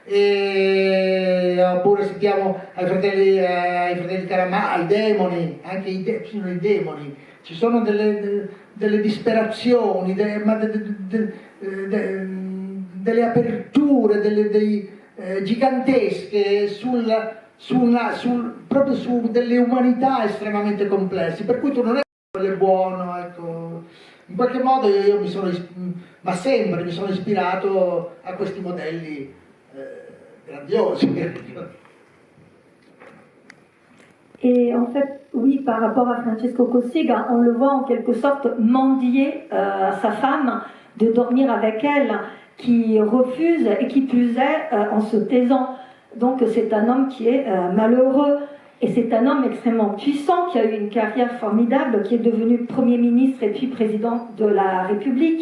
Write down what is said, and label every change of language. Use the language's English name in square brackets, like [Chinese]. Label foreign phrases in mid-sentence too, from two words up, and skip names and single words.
[Italian] Oppure sentiamo ai fratelli Karamazov, ai demoni, anche i demoni, ci sono delle disperazioni, delle aperture, gigantesche proprio su delle umanità estremamente complesse, per cui tu non è quello buono, ecco. In qualche modo io ma sempre mi sono ispirato a questi modelli grandiosi. [French] Et en fait, oui, par rapport à Francesco Cossiga, on le voit en quelque sorte mendier à sa femme de dormir avec elle, qui refuse et qui plus est en se taisant. Donc c'est un homme qui est malheureux et c'est un homme extrêmement puissant qui a eu une carrière formidable, qui est devenu Premier ministre et puis président de la République.